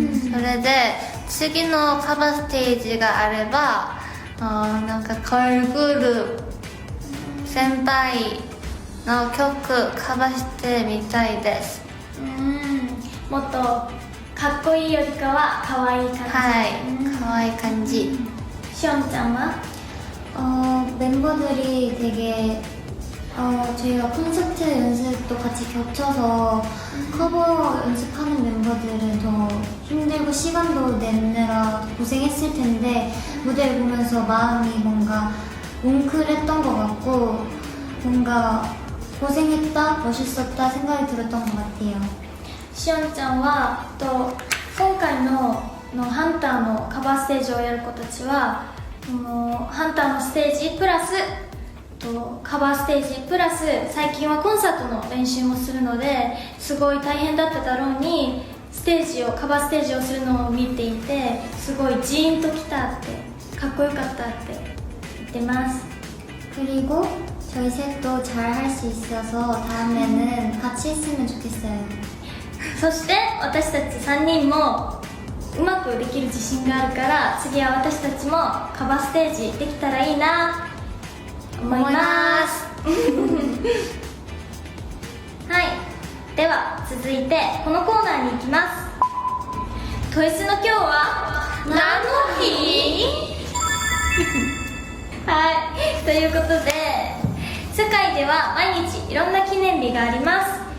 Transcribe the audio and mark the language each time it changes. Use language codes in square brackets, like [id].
[ja] それで次のカバーステージがあればなんか걸그룹先輩の曲カバーしてみたいです。もっとかっこいいよりかはかわいい感じ。はい、かわいい感じ。しおんちゃんは [ko] 멤버들이 되게 저희가 콘서트 연습도 같이 겹쳐서 커버 연습하는 멤버들은 더 힘들고 시간도 내느라 고생했을 텐데 무대를 보면서 마음이 뭔가 뭉클했던 것 같고 뭔가 고생했다, 멋있었다 생각이 들었던 것 같아요. [ja] しおんちゃんは今回のハンターのカバーステージをやる子たちはハンターのステージプラスカバーステージプラス最近はコンサートの練習もするのですごい大変だっただろうにカバーステージをするのを見ていてすごいジーンときたってかっこよかったって言ってます。 [ko] 그리고 저희 셋도 잘 할 수 있어서 다음에는 같이 했으면 좋겠어요. [ja] そして私たち3人もうまくできる自信があるから次は私たちもカバーステージできたらいいな思いますはい、では続いてこのコーナーに行きます。トイスの今日は何の日はい、ということで世界では毎日いろんな記念日があります。